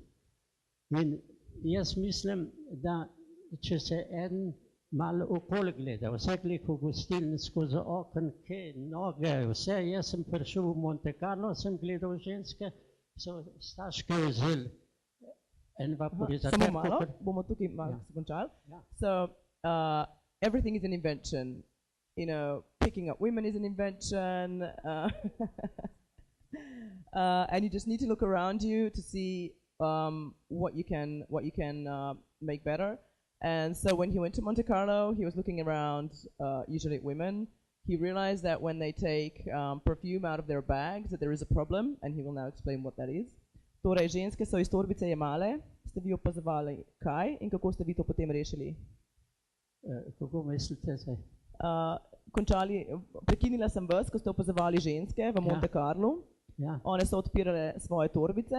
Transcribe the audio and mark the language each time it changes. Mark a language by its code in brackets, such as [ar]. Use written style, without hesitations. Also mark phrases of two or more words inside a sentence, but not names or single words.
[sl] In jaz mislim, da če se en malo okoli gleda, vsak lik v gostilni skozi okenke, noge, vse, jaz sem prišel v Monte Carlo, sem gledal ženske, so staške vzeli en vaporizator. Samo malo, bomo tukaj malo končali. [en] So, everything is an invention. You know, picking up women is an invention. And you just need to look around you to see what you can make better. And so when he went to Monte Carlo, he was looking around, usually women. He realized that when they take perfume out of their bags, that there is a problem, and he will now explain what that is. [sl] Torej, ženske so iz torbice jemale, ste vi opazovali kaj in kako ste vi to potem rešili? Kako mislite zdaj? Prekinila sem vas, ko ste opazovali ženske v Monte Carlu. Ja. One so odpirale svoje torbice.